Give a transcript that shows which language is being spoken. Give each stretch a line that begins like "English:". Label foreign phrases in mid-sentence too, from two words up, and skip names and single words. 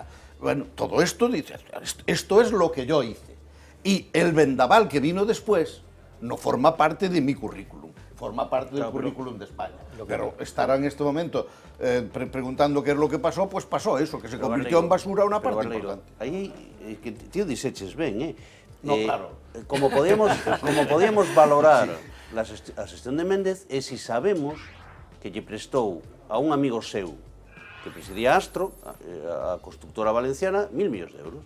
Spanish: Bueno, todo esto dice, esto es lo que yo hice. Y el vendaval que vino después no forma parte de mi currículum, forma parte del currículum de España. Pero estará en este momento preguntando qué es lo que pasó, pues pasó eso, que se convirtió en basura una parte importante.
Galician: Aí, que tío diseches ben,
Spanish: No, claro.
Galician: Como podíamos valorar a xestión de Méndez é se sabemos que lle prestou a un amigo seu que presidía Astro, a constructora valenciana, 1.000 millóns de euros.